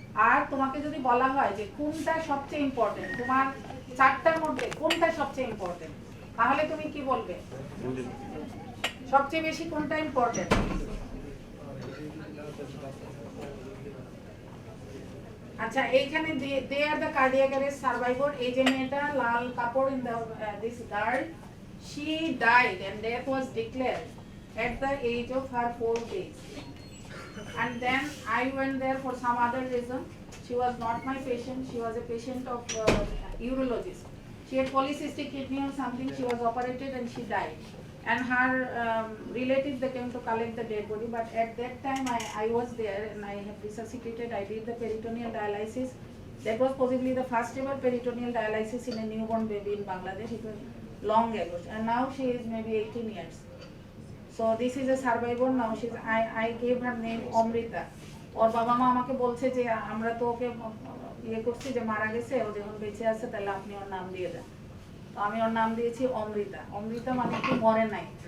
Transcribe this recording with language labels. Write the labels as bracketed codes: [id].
[bn] আর তোমাকে যদি বলা হয় যে কোনটা সবচেয়ে ইম্পর্টেন্ট, তোমার চারটার মধ্যে কোনটা সবচেয়ে ইম্পর্টেন্ট, তাহলে তুমি কি বলবে? সবচেয়ে বেশি কোনটা ইম্পর্টেন্ট? আচ্ছা, এইখানে [en] They are the cardiac arrest survivor. [bn] এই যে মেয়েটা লাল কাপড়, [en] In the this girl, she died and death was declared at the age of her 4 days. And then I went there for some other reason. She was not my patient, she was a patient of urologist. She had polycystic kidney or something, she was operated and she died. And her relatives, they came to collect the dead body, but at that time I was there and I have resuscitated. I did the peritoneal dialysis. That was possibly the first ever peritoneal dialysis in a newborn baby in Bangladesh. It was long ago, and now she is maybe 18 years. So this is a survivor now. I gave her name Amrita. [bn] ওর বাবা মা আমাকে বলছে যে আমরা তো ওকে ইয়ে করছি যে মারা গেছে, ও যখন বেঁচে আছে তাহলে আপনি ওর নাম দিয়ে দেন। তো আমি ওর নাম দিয়েছি অমৃতা। অমৃতা মানে কি? মরে নাই।